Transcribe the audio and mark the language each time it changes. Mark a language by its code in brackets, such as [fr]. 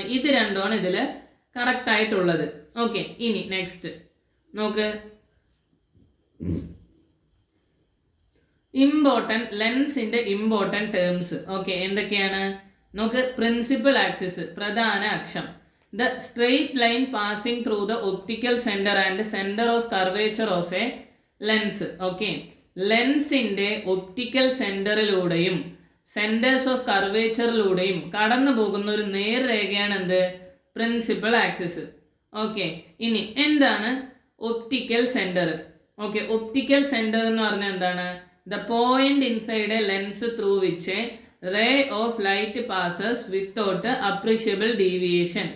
[ml] ഇത് രണ്ടുമാണ് ഇതിൽ കറക്റ്റ് ആയിട്ടുള്ളത്. ഓക്കെ, ഇനി നെക്സ്റ്റ് നോക്ക്, ഇമ്പോർട്ടൻറ്റ് ലെൻസിന്റെ ഇമ്പോർട്ടൻറ്റ് ടേംസ്. ഓക്കെ, എന്തൊക്കെയാണ്? നോക്ക്, പ്രിൻസിപ്പൽ ആക്സിസ്, പ്രധാന അക്ഷം. [en] The straight line passing through the optical center and center of curvature of a lens. [ml] Okay, ലെൻസിന്റെ ഒപ്റ്റിക്കൽ സെന്ററിലൂടെയും സെന്റേഴ്സ് ഓഫ് കർവേച്ചറിലൂടെയും കടന്നു പോകുന്ന ഒരു നേർരേഖയാണ് എന്ത്? Principal axis. ഓക്കെ, ഇനി എന്താണ് optical centre? Okay, optical centre എന്ന് പറഞ്ഞാൽ എന്താണ്? [en] The point inside a lens through which a ray of light passes without appreciable deviation.